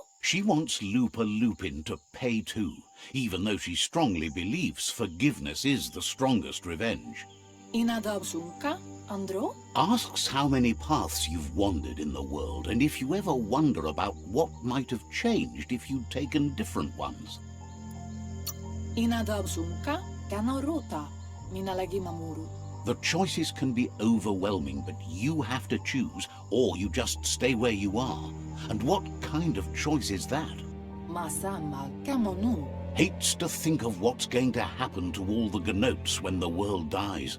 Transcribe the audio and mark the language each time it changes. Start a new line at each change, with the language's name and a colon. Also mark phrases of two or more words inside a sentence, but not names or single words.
English: She wants Lupa Lupin to pay too, even though she strongly believes forgiveness is the strongest revenge. Inadabsunka. Andro? Asks how many paths you've wandered in the world, and if you ever wonder about what might have changed if you'd taken different ones. Inadabsunka. Kanaruta. Minalagi mamuru. The choices can be overwhelming, but you have to choose, or you just stay where you are. And what kind of choice is that? Masama. Kamonu. Hates to think of what's going to happen to all the Gnotes when the world dies.